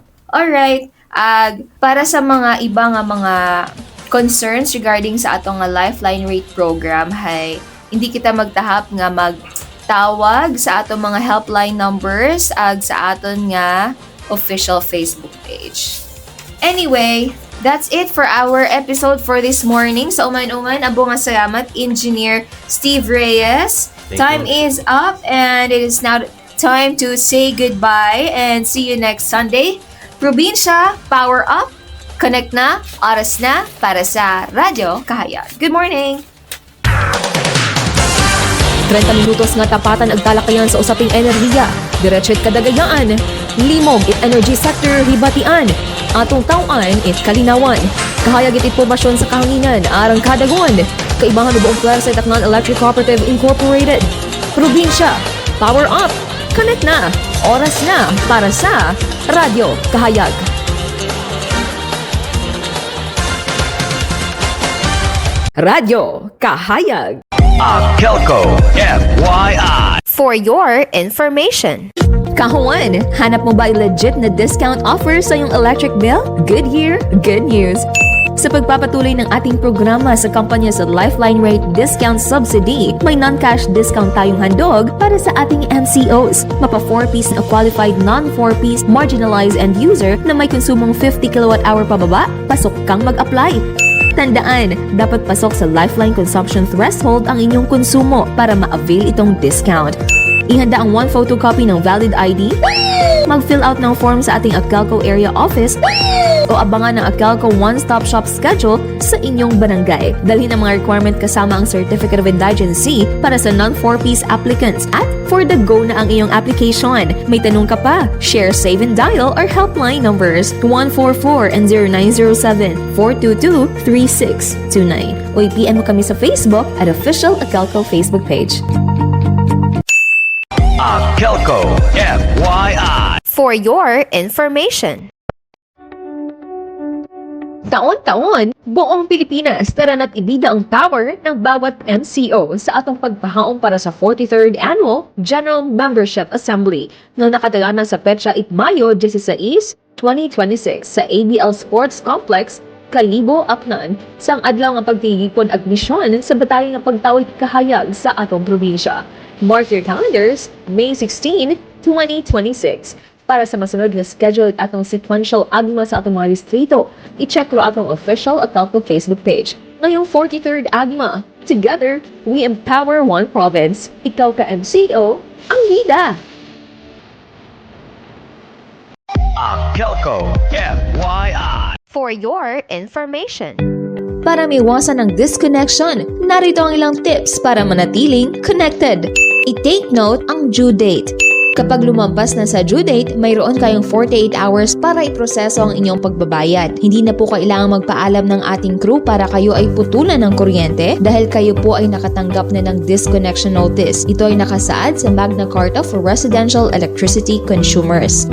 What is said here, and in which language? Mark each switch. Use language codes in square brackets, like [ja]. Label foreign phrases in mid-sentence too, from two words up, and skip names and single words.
[akl] Alright, para sa mga iba nga mga concerns regarding sa atong nga Lifeline Rate Program hay hindi kita magtahap nga magtawag sa atong mga [en] helpline numbers [akl] sa aton nga official Facebook page. [en] Anyway, that's it for our episode for this morning. [akl] So uman-uman abo nga salamat Engineer Steve Reyes. [en] Time is up and it is now time to say goodbye and see you next Sunday. Probinsya, power up! [tl] Connect na, oras na para sa Radyo Kahayag. [en] Good morning! [tl] 30 minutos nga tapatan ag talakayan sa usaping enerhiya. [akl] Diretso't kadagayaan. Limog it energy sector hibatian. Atong tawaan it kalinawan. Kahayag it impormasyon sa kahanginan arang kadagon. [tl] Kaibangan ng buong pwersa sa [akl] Tacnan Electric Cooperative Incorporated. [en] Probinsya, power up! [tl] Connect na, oras na para sa Radyo Kahayag. Radyo Kahayag. [en] Akelco FYI. For your information. [tl] Kahuan, hanap mo ba legit na [en] discount offer [tl] sa iyong [en] electric bill? Good year, good news. [tl] Sa pagpapatuloy ng ating programa sa kampanya sa Lifeline Rate Discount Subsidy, may [en] non-cash discount [tl] tayong handog para sa ating MCOs. Mapa 4-piece na [en] qualified non-4-piece marginalized end user [tl] na may konsumong 50 kWh pababa, pasok kang mag-apply. Tandaan, dapat pasok sa Lifeline Consumption Threshold ang inyong konsumo para ma-avail itong discount. Ihanda ang 1 photocopy ng [en] valid ID, [tl] mag-fill out ng form sa ating Akelco Area Office, o abangan ng Akelco One-Stop Shop Schedule sa inyong barangay. Dalhin ang mga requirement kasama ang Certificate of Indigency para sa non-4-piece applicants at [en] for the go [tl] na ang iyong application. May tanong ka pa? [en] Share, save, and dial our helpline numbers 144 and 0907-422-3629 [tl] o i-PM mo kami sa [en] Facebook at Official Akelco Facebook page. Akelco FYI. For your information. [akl] Taon-taon, buong Pilipinas taranat ibida ang power ng bawat MCO sa atong pagpahaong para sa 43rd Annual General Membership Assembly na nakatalanan sa petsa Mayo 16, 2026 sa ABL Sports Complex, Kalibo, Aknan, sang adlaw nga pagtigipon ag misyon sa batay nga pagtawid kahayag sa atong probinsya. [en] Mark your calendars, May 16, 2026. [akl] Para sa masunod na schedule at atong sequential agma sa atong mga distrito, i-check ro atong official Akelco Facebook page. [tl] Ngayong 43rd agma, [en] together, we empower one province. [tl] Ikaw ka MCO, ang bida! [en] Akelco FYI. For your information. [tl] Para maiwasan ang disconnection, narito ang ilang tips para manatiling connected. I-take note ang due date. Kapag lumampas na sa due date, mayroon kayong 48 hours para iproseso ang inyong pagbabayad. Hindi na po kailangang magpaalam ng ating crew para kayo ay putulan ng kuryente dahil kayo po ay nakatanggap na ng [en] disconnection notice. [tl] Ito ay nakasaad sa Magna Carta for Residential Electricity Consumers.